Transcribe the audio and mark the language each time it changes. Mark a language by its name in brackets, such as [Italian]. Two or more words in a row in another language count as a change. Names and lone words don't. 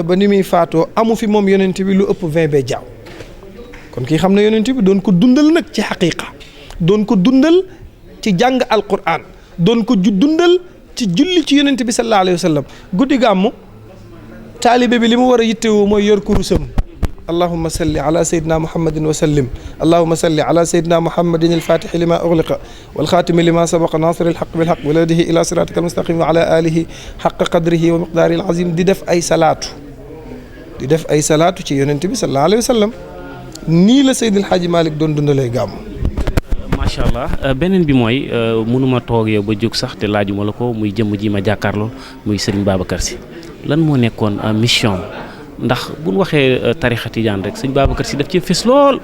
[Wolof] ba ni muy faatoo amu fi moom yonent bi lu ëpp 20 bejjaaw kon kii xam na yonent bi doon ko dundal nag ci xaqiiqa doon ko dundal ci jàng alquran doon ko dundal ci julli ci yonent bi [Arabic] صلى الله عليه وسلم [Wolof] guddi gàmmu taalibe bi li mu war a yittewoo mooy yor kurusam [Arabic] اللهم صل على سيدنا محمد وسلم اللهم صل على سيدنا محمد الفاتح لما أغلق والخاتم لما سبق ناصر الحق بالحق والهادي إلى صراطك المستقيم وعلى آله حق قدره ومقداره العظيم [Wolof] di def ay salaatu ci yonent bi [Arabic] صلى الله عليه وسلم [Wolof] nii la Seydil Hadji Malick doon dundalee gàmmu. [Arabic] ما شاء الله [Wolof] beneen bi mooy mënuma toog yow ba jóg sax te laajuma la ko muy jëmm ji ma jàkkaarloo muy Serigne Babacar Sy lan moo nekkoon mission ndax bu ñu waxee tarixa tijaan rek Serigne Babacar Sy daf cee fës lool.